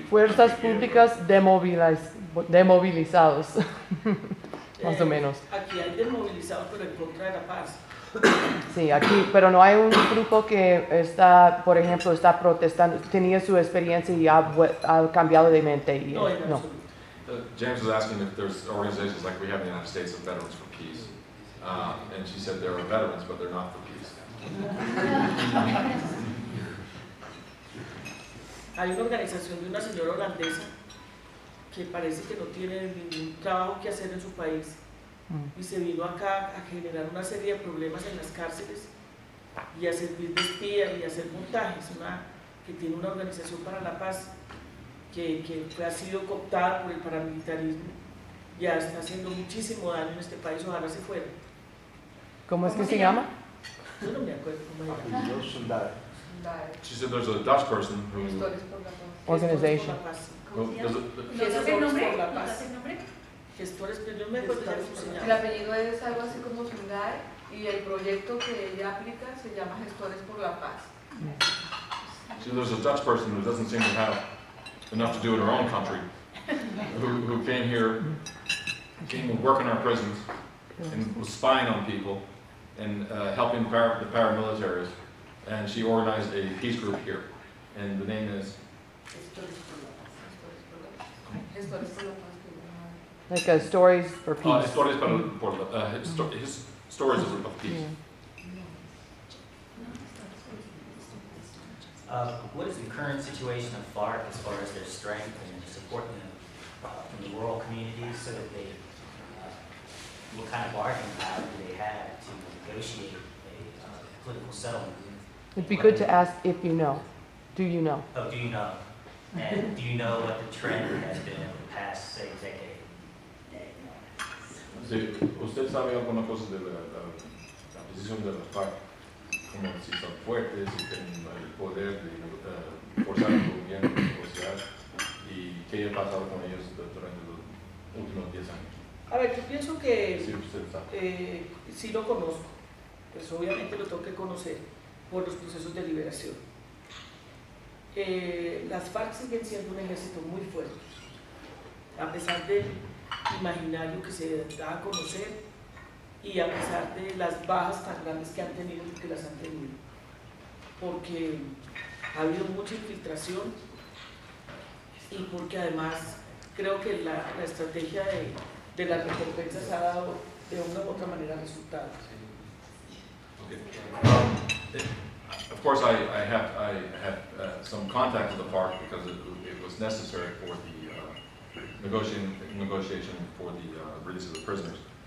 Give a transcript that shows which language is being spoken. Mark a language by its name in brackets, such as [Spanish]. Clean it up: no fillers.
[Spanish] Fuerzas públicas demovilizados, más o menos. Aquí hay desmovilizados, pero en contra de la paz. Sí, aquí, pero no hay un grupo que está, por ejemplo, está protestando, tenía su experiencia y ha cambiado de mente. Y, No, en no. absoluto. [English] James was asking if there's organizations like we have in the United States of Veterans for Peace. And she said there are veterans, but they're not for peace. [Spanish] Hay una organización de una señora holandesa que parece que no tiene ningún trabajo que hacer en su país y se vino acá a generar una serie de problemas en las cárceles y a servir de espía y a hacer montajes, que tiene una organización para la paz que ha sido cooptada por el paramilitarismo, ya está haciendo muchísimo daño en este país, ojalá se fuera. ¿Cómo es que se llama? Yo no me acuerdo cómo era. [English] She said there's a Dutch person who... Organization. [Spanish] Gestores por la paz. Gestores, pero yo no me acuerdo cómo se llama. El apellido es algo así como Sundar y el proyecto que ella aplica se llama Gestores por la Paz. [English] So there's a Dutch person who doesn't seem to have enough to do in her own country, who came here, came to work in our prisons, and was spying on people and helping the paramilitaries. And she organized a peace group here, and the name is... [Spanish] Gestores por la Paz. [English] Like stories for peace. Stories his stories of peace. What is the current situation of FARC as far as their strength and supporting them in the rural communities so that they, what kind of bargaining power do they have to negotiate a political settlement? It'd be good to ask if you know. Do you know? Oh, do you know? And do you know what the trend has been over the past, say, decade? [Spanish] Sí, ¿usted sabe alguna cosa de la posición de las FARC? Como si son fuertes, si tienen el poder de forzar el gobierno de negociar y qué ha pasado con ellos durante los últimos 10 años. A ver, yo pienso que Sí, usted sabe. sí lo conozco, pues obviamente lo tengo que conocer por los procesos de liberación. Las FARC siguen siendo un ejército muy fuerte, a pesar del imaginario que se da a conocer y a pesar de las bajas tan grandes que han tenido y que las han tenido, porque ha habido mucha infiltración y porque además creo que la estrategia de las recompensas ha dado de una u otra manera resultados. [English] Okay. Of course, I have some contact with the FARC because it was necessary for the negotiation for the release of the prisoners.